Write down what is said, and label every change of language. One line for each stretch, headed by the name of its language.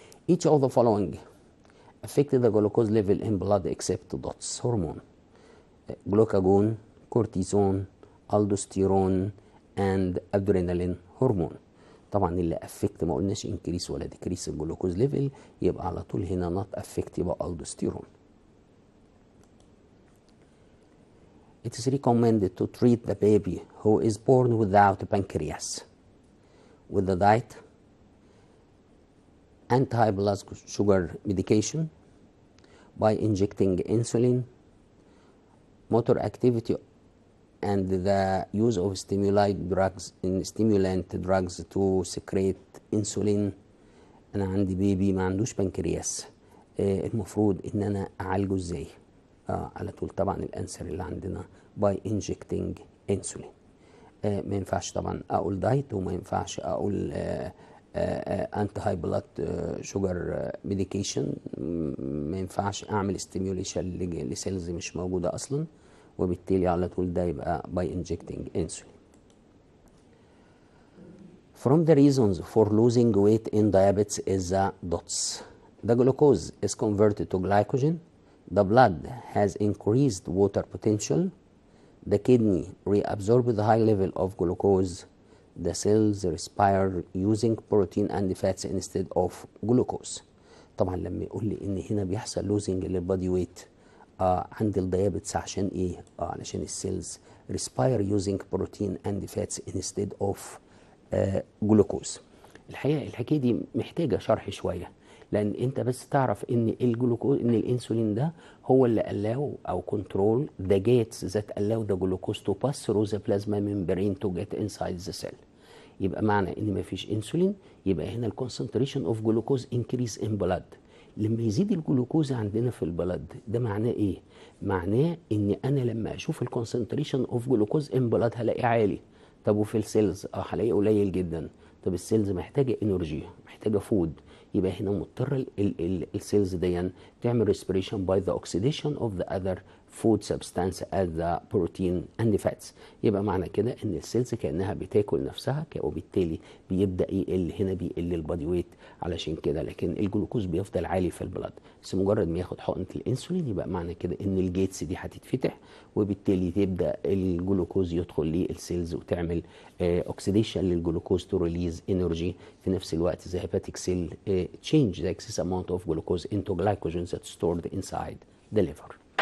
English: Each of the following affect the glucose level in blood except DOTS hormone: glucagon, cortisone, aldosterone and adrenaline hormone.
Arabic: طبعا اللي افكت ما قلناش انكريس ولا ديكريس الجلوكوز ليفل، يبقى على طول هنا نوت افكت، يبقى الدوستيرون.
English: It is recommended to treat the baby who is born without pancreas with the diet, anti-blood sugar medication, by injecting insulin, motor activity, and the use of stimulant drugs to secrete insulin.
Arabic: انا عندي بيبي ما عندوش بنكرياس، المفروض ان انا اعالجه ازاي؟ على طول طبعا الانسر اللي عندنا
English: by injecting insulin.
Arabic: ما ينفعش طبعا اقول دايت، وما ينفعش اقول انتي هاي بلاد شوجر ميديكيشن، ما ينفعش اعمل ستيميوليشن لسيلز مش موجوده اصلا، وبالتالي على طول ده يبقى
English: by injecting insulin. From the reasons for losing weight in diabetes is the DOTS. The glucose is converted to glycogen. The blood has increased water potential. The kidney reabsorbs the high level of glucose. The cells respire using protein and fats instead of glucose.
Arabic: طبعا لما يقول لي ان هنا بيحصل losing للبادي ويت عند الديابتس عشان ايه؟ علشان السيلز
English: respire using protein and fats instead of
Arabic: جلوكوز. الحقيقه الحكايه دي محتاجه شرح شويه، لان انت بس تعرف ان الجلوكوز، ان الانسولين ده هو اللي
English: allow
Arabic: او
English: control the gates that allow the glucose to pass through the plasma membrane to get inside the cell.
Arabic: يبقى معنى ان مفيش انسولين يبقى هنا الكونسنتريشن اوف جلوكوز انكريز ان بلاد. لما يزيد الجلوكوز عندنا في البلد ده معناه ايه؟ معناه ان انا لما اشوف الكونسنتريشن اوف جلوكوز ان بلاد هلاقيه عالي. طب وفي السيلز هلاقيه قليل جدا. طب السيلز محتاجه انرجي، محتاجه فود، يبقى هنا مضطر السيلز دي تعمل ريسبريشن باي ذا اوكسيديشن اوف ذا اذر
English: food substance as the protein and fats.
Arabic: يبقى معنى كده ان السيلز كانها بتاكل نفسها، وبالتالي بيبدا يقل، هنا بيقل البادي ويت علشان كده، لكن الجلوكوز بيفضل عالي في البلد. بس مجرد ما ياخد حقنه الانسولين يبقى معنى كده ان الجيتس دي هتتفتح، وبالتالي تبدا الجلوكوز يدخل للسيلز وتعمل اوكسيديشن للجلوكوز تو ريليز انرجي. في نفس الوقت
English: the hepatic cell change the excess amount of glucose into glycogen that's stored inside the liver.